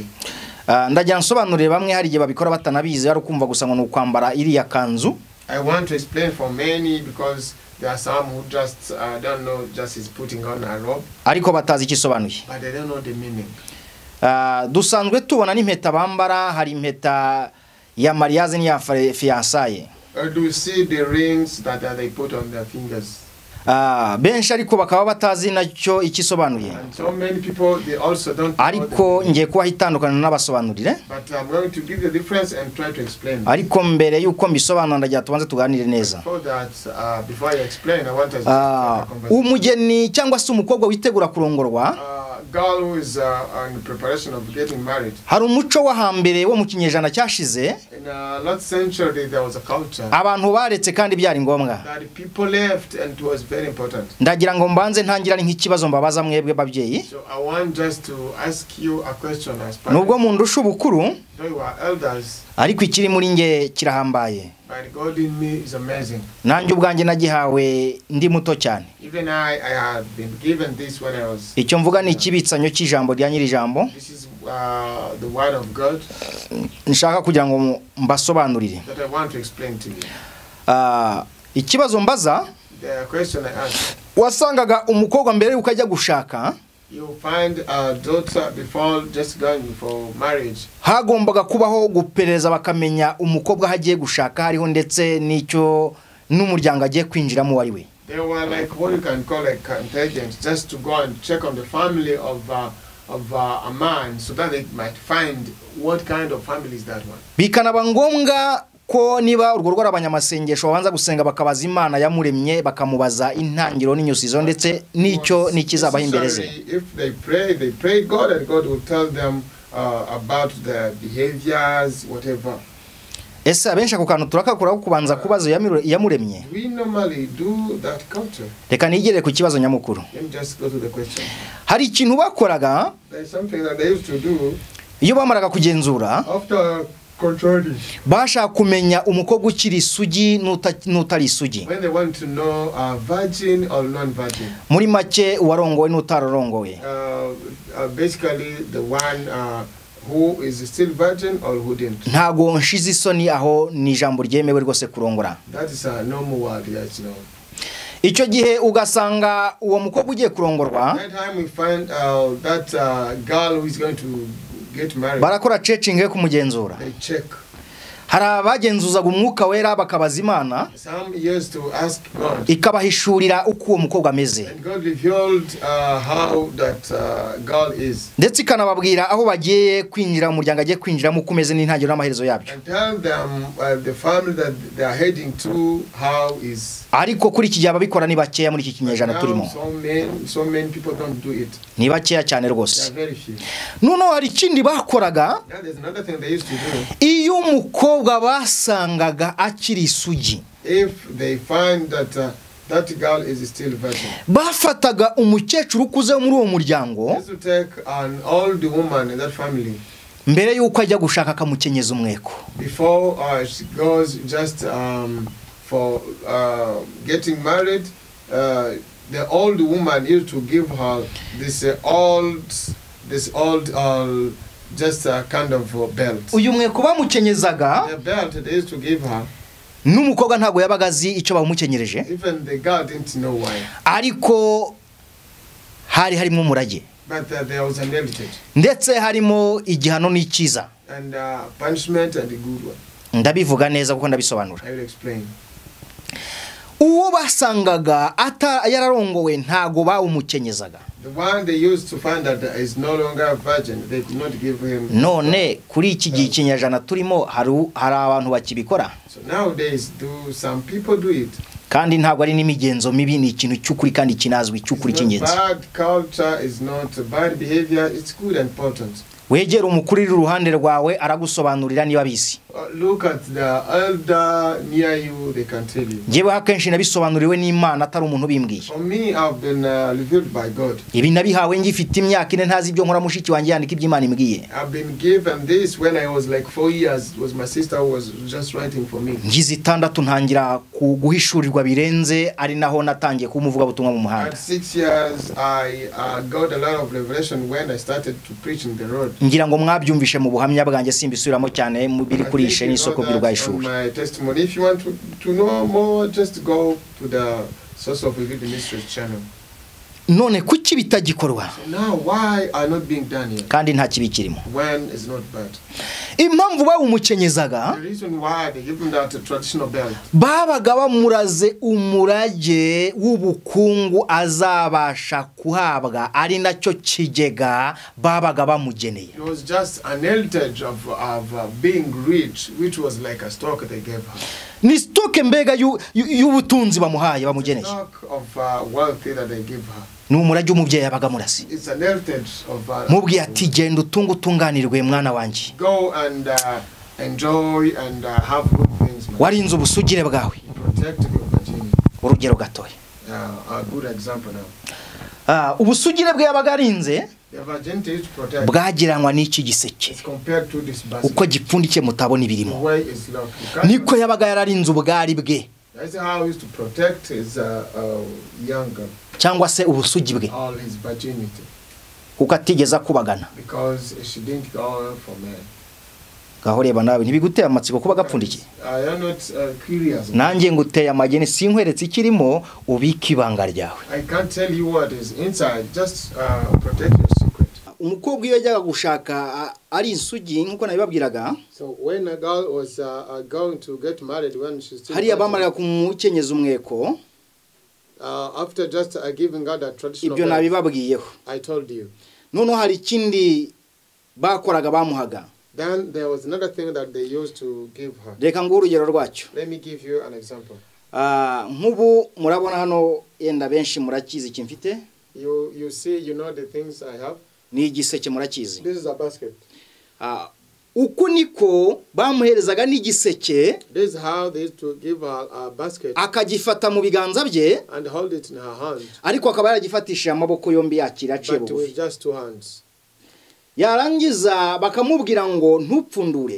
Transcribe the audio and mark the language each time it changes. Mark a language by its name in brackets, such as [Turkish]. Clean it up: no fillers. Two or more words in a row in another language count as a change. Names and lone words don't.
[Kinyarwanda] Ndagira nsobanurire bamwe hari igihe babikora batanabizi ari kumva gusa ngo n'ukwambara iriya kanzu. [English] I want to explain for many because there are some who just don't know, just is putting on a robe. [Kinyarwanda] Ariko batazi ikisobanuye. [English] But they don't know the meaning. [Kinyarwanda] Dusanzwe tubona n'impeta bambara, hari impeta ya mariage n'iya fiançailles. [English] Do you see the rings that they put on their fingers? [Kinyarwanda] Benshi ariko bakaba batazi nacyo ikisobanuye. [English] So many people they also don't know. [Kinyarwanda] Ariko ngiye kuba hitandukana n'abasobanurire. [English] But I'm going to give the difference and try to explain. [Kinyarwanda] Ariko mbere yuko mbisobanura ndagira tubanze tuganire neza. [English] Before I explain, I want us to have a conversation. [Kinyarwanda] Umugeni cyangwa se umukobwa witegura kurongorwa. [English] Girl who is in preparation of getting married. [Kinyarwanda] Hari umuco wa hambere wo mu kinyejana cyashize. [English] In the last century there was a culture. [Kinyarwanda] Abantu baretse kandi byari ngombwa. [English] That people left and it was very important. [Kinyarwanda] Ndagira ngo mbanze ntangira nk'ikibazo mbabaza mwebwe babyeyi. [English] So I want just to ask you a question as parents. [Kinyarwanda] Nubwo mu ndusha ubukuru. [English] You are elders. [Kinyarwanda] Ariko ikiri muri nge kirahambaye. [English] But God in me is amazing. [Kinyarwanda] Nanjye ubwanjye nagihawe ndi muto cyane. [English] Even I have been given this when I was. [Kinyarwanda] Icyo mvuga ni ikibitsanyo cy'ijambo rya nyiri jambo. [English] This is the word of God. [Kinyarwanda] Nshaka kugira ngo mbasobanurire. [English] That I want to explain to you. [Kinyarwanda] Ikibazo mbaza. [English] The question I ask. [Kinyarwanda] Wasangaga umukobwa mbere ukajya gushaka. [English] You find a daughter before just going for marriage. [Kinyarwanda] Hagombaga kubaho gupereza bakamenya umukobwa hagiye gushaka hariho ndetse n'icyo n'umuryango agiye kwinjiramo wari we. [English] They were like what you can call like intelligence, just to go and check on the family of a man so that they might find what kind of family is that one. [Kinyarwanda] Bikanaba ngombwa ko niba urwo rwara abanyamasengesho babanza gusenga bakabaza Imana yamuremye bakamubaza intangiro n'inyusizo ndetse nicyo nikizabaho imbere ze. [English] If they pray God, and God will tell them about their behaviors, whatever. [Kinyarwanda] Ese abenshi ako kantu turakakura kubanza kubaza yamuremye. [English] We normally do that culture. [Kinyarwanda] Reka nigere ku kibazo nyamukuru. [English] Let me just go to the question. [Kinyarwanda] Hari ikintu bakoraga, [English] There's something that they used to do. [Kinyarwanda] Iyo bamaraga kugenzura, [English] After controlling, [Kinyarwanda] bashaka kumenya umukobwa ukiri isugi n'utari isugi. [English] when they want to know virgin or non-virgin. [Kinyarwanda] Muri make uwarongowe n'utararongowe. [English] Basically the one who is still virgin or who didn't. [Kinyarwanda] Ntago nshize isoni aho ni ijambo ryemewe rwose kurongora. [English] That is a normal word, yes, no. [Kinyarwanda] Icyo gihe ugasanga uwo mukobwa ugiye kurongorwa, [English] That time we find that girl who is going to get married. [Kinyarwanda] barakora checking yo kumugenzura. [English] They check. [Kinyarwanda] Hari abagenzuzaga umwuka wera bakabaza Imana, [English] Some used to ask God. [Kinyarwanda] ikabahishurira uko uwo mukobwa ameze. [English] And God revealed how that girl is. [Kinyarwanda] Ndetse ikanababwira aho bagiye kwinjira mu muryango agiye kwinjiramo kumeze n'intangiriro n'amaherezo yabyo. [English] And tell them the family that they are heading to how is. [Kinyarwanda] Ariko kuri iki gihe ababikora ni bakeya muri iki kinyejana turimo. [English] So many people don't do it. [Kinyarwanda] Ni bakeya cyane [English] They [Kinyarwanda] rwose. [English] are very few. [Kinyarwanda] Noneho hari ikindi bakoraga, [English] Yeah, there's another thing they used to do. [Kinyarwanda] iyo umukobwa basangaga akiri isugi, [English] If they find that that girl is still virgin, [Kinyarwanda] bafataga umukecuru ukuze muri uwo muryango, [English] they used to take an old woman in that family [Kinyarwanda] mbere yuko ajya gushaka akamukenyeza umweko. [English] before she goes just for getting married. The old woman used to give her this old just a kind of belt. [Kinyarwanda] Uyu mweko bamukenyezaga, [English] The belt they used to give her. [Kinyarwanda] n'umukobwa ntago yabaga azi icyo bamukenyereje, [English] Even the girl didn't know why. [Kinyarwanda] ariko hari harimo umurage, [English] But there was an heritage [Kinyarwanda] ndetse harimo igihano n'ikiza. [English] and punishment and a good one. [Kinyarwanda] Ndabivuga neza kuko ndabisobanura. [English] I will explain. [Kinyarwanda] Uwo basangaga yararongowe ntago bawumukenyezaga. [English] The one they used to find that is no longer a virgin, they did not give him. [Kinyarwanda] None kuri iki gihe ikinyejana turimo hari abantu bakibikora. [English] So nowadays, some people do it. [Kinyarwanda] Kandi ntago ari n'imigenzo mibi, ni ikintu cy'ukuri kandi kinazwi cy'ukuri cy'ingenzi. [English] Bad culture is not bad behavior, it's good and important. [Kinyarwanda] Wegera umukurira uruhande rwawe aragusobanurira niba bizi. [English] Look at the elder near you, they can tell you. [Kinyarwanda] Jewe hakenshi nabisobanuriwe n'Imana atari umuntu bimbwiye. [English] For me, I've been revealed by God. [Kinyarwanda] Ibi nabihawe ngifite imyaka ine ntazi ibyo nkora, mushiki wanjye yandika iby'Imana imbwiye. [English] I've been given this when I was like 4 years. It was my sister who was just writing for me. [Kinyarwanda] Ngize 6 ntangira guhishurirwa birenze, ari naho natangiye kumuvuga butumwa mu muhanda. [English] At 6 years, I got a lot of revelation when I started to preach in the road. [Kinyarwanda] Ngira ngo mwabyumvishe mu buhamya bwanjye simbisubiramo cyane mu biri kuri ishe n'isoko by'urwayishuri. [English] My testimony, if you want to know more, just go to the Source of Revealed Ministries channel. [Kinyarwanda] None kuki bitagikorwa? [English] So now why are not being done here? [Kinyarwanda] Kandi nta kibikirimo. [English] When is not bad. [Kinyarwanda] Impamvu bawumukenyezaga, [English] The reason why they give him that traditional belt. [Kinyarwanda] babaga bamuraze umurage w'ubukungu azabasha kuhabwa, ari nacyo kigega babaga bamugeneye. [English] It was just an heritage of being rich, which was like a stock they gave her. [Kinyarwanda] Ni stoke mbega y'ubutunzi bamuhaye bamugeneye. [English] Stock of wealth that they give her. [Kinyarwanda] Ni umurage umubyeyi yabaga murasi. [English] It's an heritage of [Kinyarwanda] mubwiye ati genda utunganirwe mwana wanjye. [English] Go and enjoy and have good things. [Kinyarwanda] Warinze ubusugire bwawe. [English] Protect your virginity. [Kinyarwanda] Urugero gatoya. [English] A good example now. [Kinyarwanda] Ubusugire bwe yabaga arinze [English] The virginity is protected. [Kinyarwanda] bwagiranwa n'iki giseke. [English] It's compared to this basket. [Kinyarwanda] Uko gipfundikiye mutabona ibirimo. [English] The way it's locked. [Kinyarwanda] Niko yabaga yararinze ubwari bwe. [English] That's how he used to protect his young girl. [Kinyarwanda] Cyangwa se ubusugi bwe. [English] All his virginity. [Kinyarwanda] Kuko atigeza kubagana. [English] Because she didn't go for men. [Kinyarwanda] Gaho reba nawe ntibiguteye amatsiko kuba gapfundikiye. [English] I am not curious. [Kinyarwanda] Nanjye nguteye amagene sinkweretse ikirimo ubika ibanga ryawe. [English] I can't tell you what is inside. Just protect your secret. [Kinyarwanda] Umukobwa iyo yajyaga gushaka ari insugi nkuko nabibabwiraga. [English] So when a girl was going to get married, when she's still [Kinyarwanda] hari abamaraga kumukenyeza umweko. [English] After just giving her that traditional. [Kinyarwanda] Ibyo nabibabwiyeho. [English] I told you. [Kinyarwanda] Noneho hari ikindi bakoraga bamuhaga. [English] Then there was another thing that they used to give her. [Kinyarwanda] Reka nguhe urugero rwacyo. [English] Let me give you an example. [Kinyarwanda] Nk'ubu murabona hano yenda benshi murakizi kimfite. [English] You see, you know the things I have. [Kinyarwanda] Ni igiseke murakizi. [English] This is a basket. [Kinyarwanda] Uko niko bamuherezaga n'igiseke. [English] This is how they used to give her a basket. [Kinyarwanda] Akagifata mu biganza bye. [English] And hold it in her hand. [Kinyarwanda] Ariko akaba yaragifatishije amaboko yombi yakira ciye bugufi. [English] But with just 2 hands. [Kinyarwanda] Yarangiza bakamubwira ngo ntupfundure.